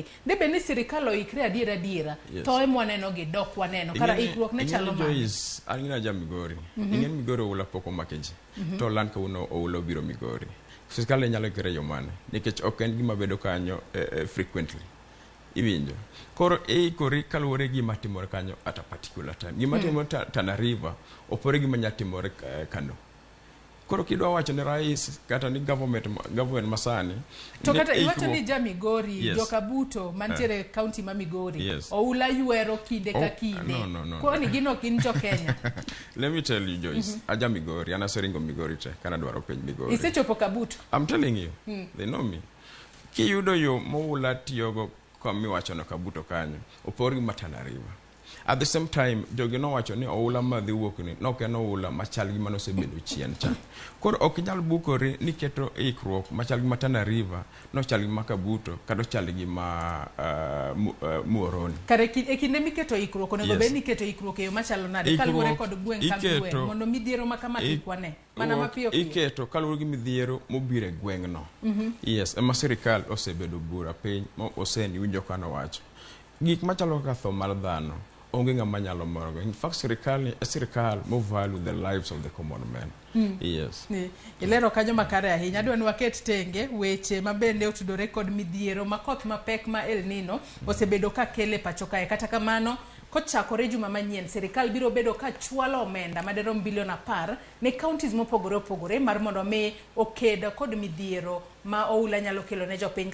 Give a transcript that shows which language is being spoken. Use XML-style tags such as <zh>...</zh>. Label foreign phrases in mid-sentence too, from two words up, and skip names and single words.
<luo>Debe ni sirikal oikre adiera to emwaneno gi dok waneno kara ikruok ne chalo ma angina ja Migori. Ingen Migori oula poko makeji. To lan ka uno oula biro Migori. Sirikal nyalo kire yo mane nikech ok en gima bedo kanyo frequently. Iwinjo. Koro kori kaluore gima timore kanyo</luo> <en>at a particular time.</en> <luo>Gima timore Tana River opore gima nyatimore Kano. Koro kidwa wacho ne rais kata ni government masani to kata iwacho ni ja Migori jo Kabuto mantiere county ma Migori oula yuero kinde ka kinde. Ko ni gino kin jo Kenya.</luo> <en>Let me tell you</en> <luo>Joyce, aja Migori anaseringo Migori te kana dwaro piny Migori. Isechopo Kabuto.</luo> <en>I'm telling you. They know me.</en> <luo>Kiyudo yo moula tiyogo kwa miwacho na Kabuto kanyo opori Tana River.</luo> <en>At the same time</en> <luo>jogi no wacho ni oula madhi wuok ni no ken oula machal gi mano sebedo chien cha. Koro ok nyal bukore ni keto ikruok machal gi Tana River no chal gi Kabuto kado chal gi Muoroni. Kare kinde miketo ikruok onego be ni keto ikruok yo machalo nade kaluore kod gweng ka gweng mondo midhiero makama ikwane mana mapiyo iketo kaluore gi midhiero mobire gweng no. Yes, ema sirikal osebedo bura piny osendi winjo kana wacho gik machalo kaka tho mar dhano onge ngama nyalo morgo.</luo> <en>In fact</en> <luo>sirikal mo</luo> <en>value the lives of the common men. Yes.</en> <luo>Ilero kanyo makare ahinya adwa ni waket tenge weche mabende otudore kod midhiero makoth mapek ma El Nino osebedo ka kele pacho kae kata kamano kochakore juma manyien sirikal biro bedo ka chwalo omenda maderom bilion 10 ne counties mopogore opogore mar mondo me okeda kod midhiero ma oula nyalo kelo ne jopiny.</luo>